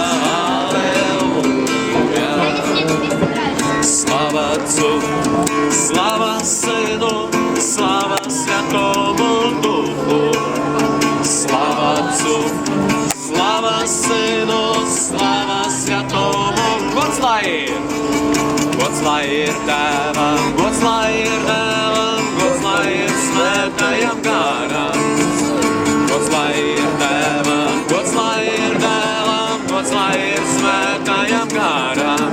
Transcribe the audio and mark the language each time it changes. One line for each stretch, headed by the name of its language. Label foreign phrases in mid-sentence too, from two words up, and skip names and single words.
Russian: Аллилуйя! Слава Отцу, слава Сыну, слава Святому Духу. Слава Отцу, слава Сыну, слава Святому.
Latvian: Gods lai ir Tēvam, gods lai ir Dēlam, gods lai ir Svētajam Garam. Gods lai ir Tēvam, gods lai ir Dēlam, gods lai ir Svētajam Garam.